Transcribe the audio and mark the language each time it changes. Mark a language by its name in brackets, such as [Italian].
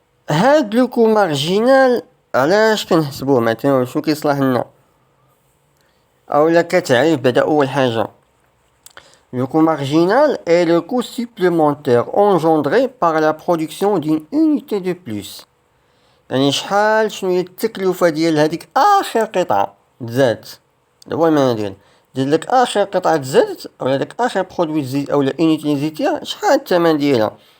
[Arabic] هاد لو كو مارجينال علاش كنحسبوه مثلا؟ شنو كيصلح لنا؟ أولا كتعريف بعدا أول حاجة [French] le coût marginal est le coût supplémentaire engendré par la production d'une unité de plus. [Arabic] يعني شنو هي التكلفة ديال هذيك آخر قطعة تزادت، هذا هو المعنى ديال داك آخر قطعة تزادت أولا داك آخر برودوي تزيد أولا أونيتي اللي زيدتيها، شحال الثمن ديالها.